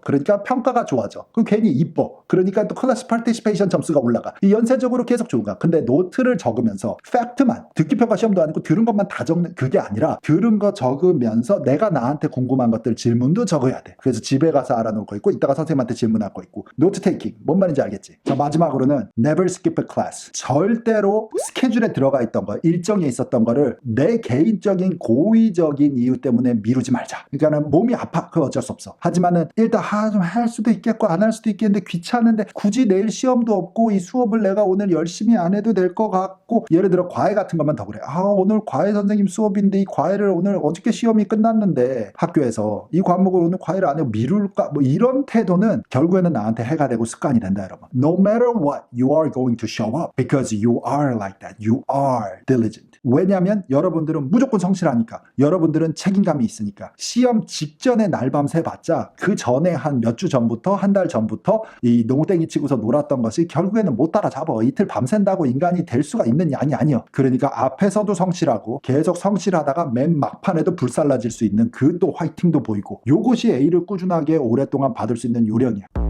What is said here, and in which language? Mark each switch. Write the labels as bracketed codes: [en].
[ko] 그러니까 평가가 좋아져. 그럼 괜히 이뻐. 그러니까 또 클래스 파티시페이션 점수가 올라가. 이 연쇄적으로 계속 좋은가. 근데 노트를 적으면서 팩트만 듣기평가 시험도 아니고 들은 것만 다 적는 그게 아니라 들은 거 적으면서 내가 나한테 궁금한 것들 질문도 적어야 돼. 그래서 집에 가서 알아놓을 거 있고 이따가 선생님한테 질문할 거 있고 노트 테이킹 뭔 말인지 알겠지? 자 마지막으로는 [en] never skip a class. [ko] 절대로 스케줄에 들어가 있던 거 일정에 있었던 거를 내 개인적인 고의적인 이유 때문에 미루지 말자. 그러니까는 몸이 아파 그거 어쩔 수 없어. 하지만은 일단 좀 할 수도 있겠고 안 할 수도 있겠는데 귀찮은데 굳이 내일 시험도 없고 이 수업을 내가 오늘 열심히 안 해도 될 것 같고 예를 들어 과외 같은 것만 더 그래. 오늘 과외 선생님 수업인데 이 과외를 오늘 어저께 시험이 끝났는데 학교에서 이 과목을 오늘 과외를 안 해고 미룰까 뭐 이런 태도는 결국에는 나한테 해가 되고 습관이 된다 여러분. [en] No matter what you are going to show up because you are like that. You are diligent. [ko] 왜냐하면 여러분들은 무조건 성실하니까 여러분들은 책임감이 있으니까 시험 직전에 날밤새 봤자 그 전에 한 몇 주 전부터 한 달 전부터 이 농땡이 치고서 놀았던 것이 결국에는 못 따라잡아. 이틀 밤샌다고 인간이 될 수가 있는 양이 아니요. 그러니까 앞에서도 성실하고 계속 성실하다가 맨 막판에도 불살라질 수 있는 그 또 화이팅도 보이고 요것이 A를 꾸준하게 오랫동안 받을 수 있는 요령이야.